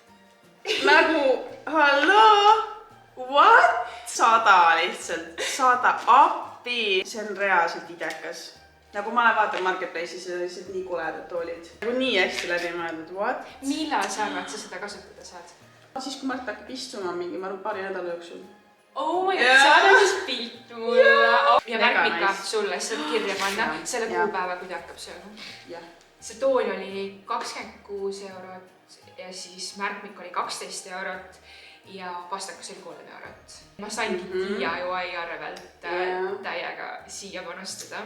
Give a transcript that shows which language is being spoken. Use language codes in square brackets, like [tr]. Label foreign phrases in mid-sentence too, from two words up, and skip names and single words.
[et] Nagu, halloo, what? 100 lihtsalt, 100 appi. See on reaalselt idekas. Nagu ma olen vaatan Marketplace'is ja lihtsalt nii koledad toolid. Nagu nii hästi läbi mõeldud, what? Millal sa arvad, sa seda kasutada saad? Siis kui Mart hakkab istuma mingi, ma arvan, paari nädala jooksul. [en] Oh my god, [et] saada siis pilt mulle. Ja Märmika sulle saad kirja panna selle kuupäeva, kui ta hakkab sööma. See tool oli 26 eurot ja siis Märmik oli 12 eurot ja pastakas oli 3 eurot. Ma saingi DIY arvelt täiega siia panustada.